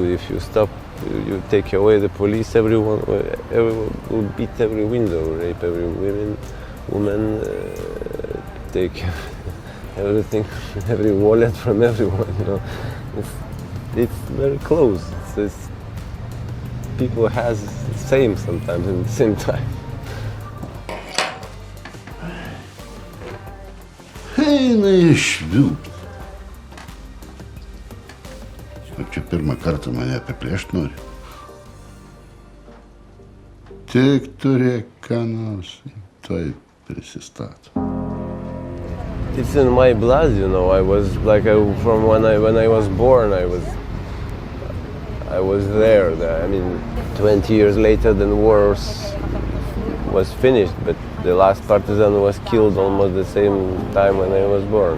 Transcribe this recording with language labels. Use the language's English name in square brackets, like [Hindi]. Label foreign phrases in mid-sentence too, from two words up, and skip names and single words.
[English] If you stop, you take away the police, everyone will beat every window, rape every woman, take everything, every wallet from everyone. You know, it's very close. People has the same sometimes at the same time. [Lithuanian] Eina išvių. Ar čia pirmą kartą mane apiplėšt nori? Tik turėk ką nors, tuoj prisistato. [English] It's in my blood, you know. I was like, from when I was born, I was there. I mean, 20 years later, the war was finished, but the last partisan was killed almost the same time when I was born.